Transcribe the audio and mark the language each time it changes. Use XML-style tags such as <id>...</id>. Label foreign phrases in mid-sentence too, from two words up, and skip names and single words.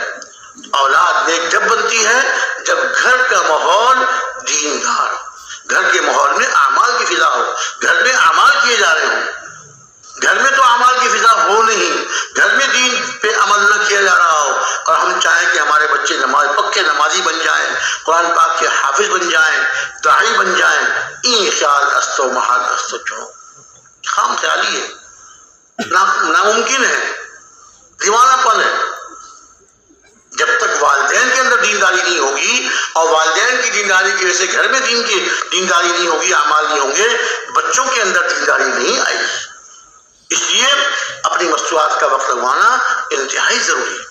<ur>اولاد نیک جب بنتی ہے جب گھر کا ماحول دیندار ہو، گھر کے ماحول میں اعمال کی فضا ہو، گھر میں اعمال کیے جا رہے ہوں۔ گھر میں تو اعمال کی فضا ہو نہیں، گھر میں دین پہ عمل نہ کیا جا رہا ہو، اور ہم چاہیں کہ ہمارے بچے پکے نمازی بن جائیں، قرآن پاک کے حافظ بن جائیں، داعی بن جائیں،</ur> <fa>این خیال است و محال است و چنو،</fa> <ur>خام خیالی ہے، ناممکن ہے، دیوانہ پن ہے۔ جب تک والدین کے اندر دینداری نہیں ہوگی اور والدین کی دینداری کی وجہ سے گھر میں دین کی دینداری نہیں ہوگی، اعمال نہیں ہوں گے، بچوں کے اندر دینداری نہیں آئے گی۔ اس لیے اپنی مستورات کا وقت لگوانا انتہائی ضروری ہے۔</ur>